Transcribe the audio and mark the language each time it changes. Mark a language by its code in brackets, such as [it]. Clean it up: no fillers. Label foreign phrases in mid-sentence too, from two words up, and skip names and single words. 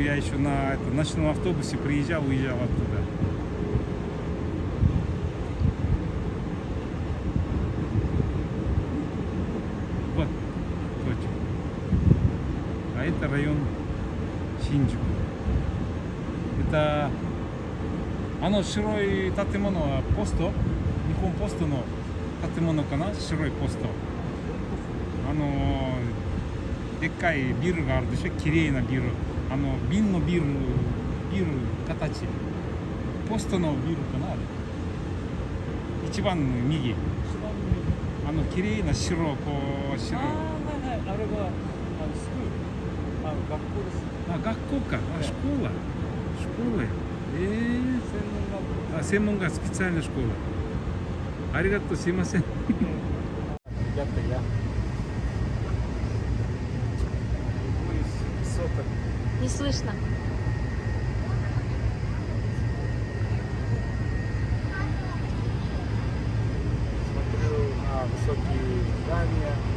[ru] Я еще на ночном автобусе уезжал оттуда. Вот, Токио. А это район Шинджику. [ja] Это 白い建物はポスト、日本ポストの建物かな、白いポスト。でっかいビルがあるでしょ、綺麗なビル。瓶のビル形。ポストのビルかな、あれ。一番右。綺麗な白、こう、白。あれが、スクール。学校です。学校か。シコーラ。 [ru] 専門学 специальная школа. [ja] ありがとう、すみません. [ru] Ребята, я Не слышно. Смотрю на высокие здания.